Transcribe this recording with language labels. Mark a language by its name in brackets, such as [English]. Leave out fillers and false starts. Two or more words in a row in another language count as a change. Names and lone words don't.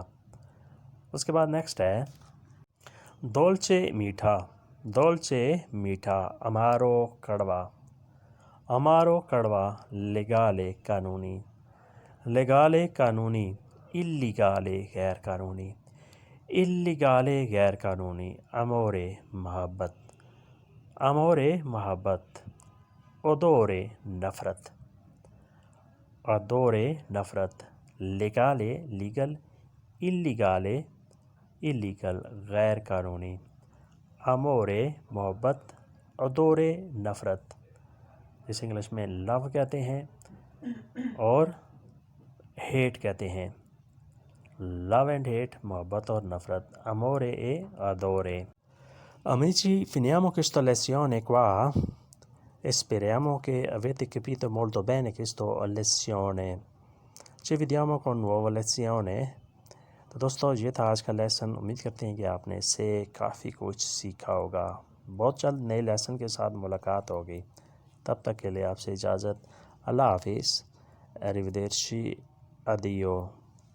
[Urdu] اس کے بعد نیکسٹ ہے dolce میٹھا, dolce میٹھا. amaro کڑوا, amaro کڑوا legale قانونی legale قانونی illegale غیر قانونی illegale غیر قانونی amore محبت odore نفرت legale legal illegale illegal غیر قانونی amore محبت odore نفرت جسے انگلش میں لو کہتے ہیں اور ہیٹ کہتے ہیں [English] love and hate [Urdu] محبت اور نفرت [Italian] amore e adore. Amici, finiamo questa lezione qua e speriamo che avete capito molto bene questa lezione. Ci vediamo con nuova lezione. [Urdu] تو دوستو یہ تھا آج کا لیسن. امید کرتے ہیں کہ آپ نے اس سے کافی کچھ سیکھا ہوگا. بہت جلد نئے لیسن کے ساتھ ملاقات ہوگی. تب تک کے لیے آپ سے اجازت. اللہ حافظ. [Italian] Arrivederci. Addio.